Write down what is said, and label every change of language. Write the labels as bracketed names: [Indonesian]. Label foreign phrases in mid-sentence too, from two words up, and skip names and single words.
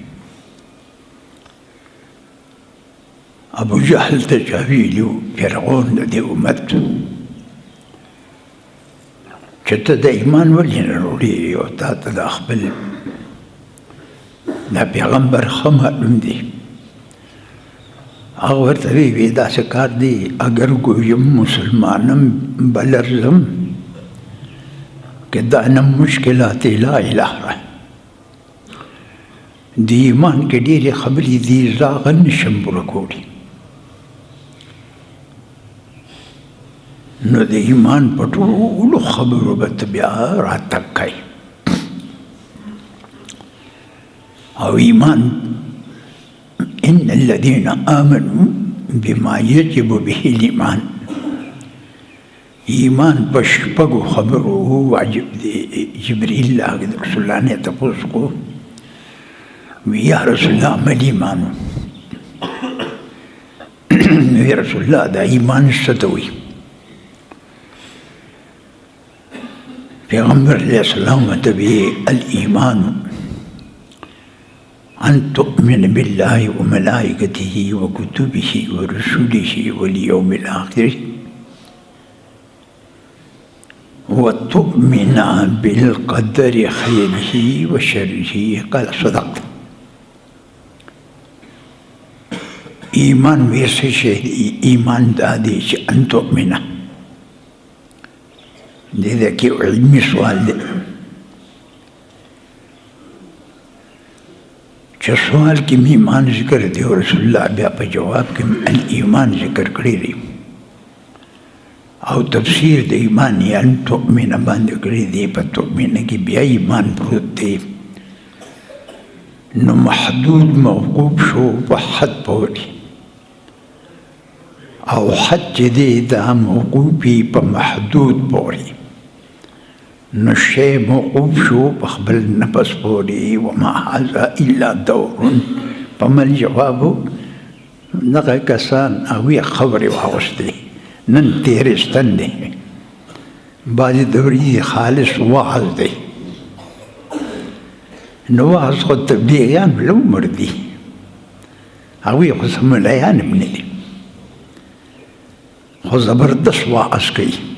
[Pashto] ابو جهل ته چا ویلي فرعون د دې امت چې ته د ایمان ولې نه وروړې او تا ته د خپل د پیغمبر ښه معلوم دی. هغه ورته وی داسې کار دی [Persian] اگر ګویم مسلمانم بلرزم [Pashto] که دا نه مشکلات لا اله. د ایمان کې ډېرې خبرې دي زه هغه نشم پوره کولی. نو د ایمان په ټولو خبرو به ته بیا راتګ کوي. او ایمان [Arabic] ان الذين آمنوا بما يجب به الإيمان. [Pashto] ایمان په شپږو خبرو واجب دی. جبرئیل راغی د رسول الله نه تپوس کو وی [Arabic] یا رسول الله ما الایمان؟ [Pashto] وی رسول الله دا ایمان څه ته وایي؟ پیغمبر علیه السلام ته وی [Arabic] الایمان أن تؤمن بالله وملائكته وكتبه ورسله واليوم الآخر وتؤمن بالقدر خيره وشره. قال صدقت. [Pashto] ایمان ویسے شی ایمان دا دی چې [Arabic] ان تؤمن [Pashto] دې دا کې علمي سوال دی چې سوال کې مې ایمان ذکر دی او رسول الله بیا په جواب کې الایمان ذکر کړی دی او تفسیر د ایمان یې [Arabic] ان تؤمن [Pashto] باندې کړی دی. په تؤمن کې بیا ایمان پروت دی. نو محدود موقوف شو په حد پورې او حد چې دی دا موقوفي په محدود پورې. نو شی موقوف شو په خپل نفس پورې. [Arabic] وما هذا الا دور. [Pashto] په مل جوابو دغه کسان هغوی خبرې واغوستې نن تېرېستن دی. بعضې دورې خالص وعظ دی. نو وعظ خو تبلیغیان له عمر دي هغوی خو څه ملایان هم نه دي خو زبردست وعظ کوي.